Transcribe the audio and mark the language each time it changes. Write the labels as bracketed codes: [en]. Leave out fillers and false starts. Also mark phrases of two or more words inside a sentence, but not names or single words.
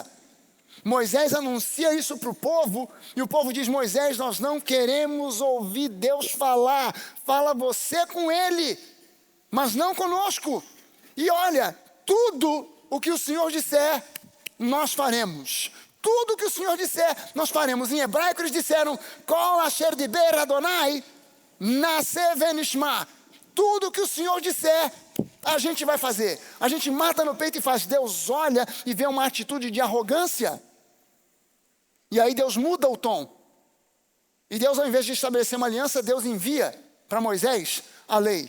[pt] Moisés anuncia isso para o povo, e o povo diz: Moisés, nós não queremos ouvir Deus falar, fala você com ele, mas não conosco. E olha, tudo o que o Senhor disser, nós faremos. Tudo o que o Senhor disser, nós faremos. Em hebraico eles disseram: [he] כל אשר דבר אדוני, נעשה ונשמע. [pt] Tudo o que o Senhor disser, a gente vai fazer. A gente mata no peito e faz. Deus olha e vê uma atitude de arrogância. E aí Deus muda o tom. E Deus, ao invés de estabelecer uma aliança, Deus envia para Moisés a lei.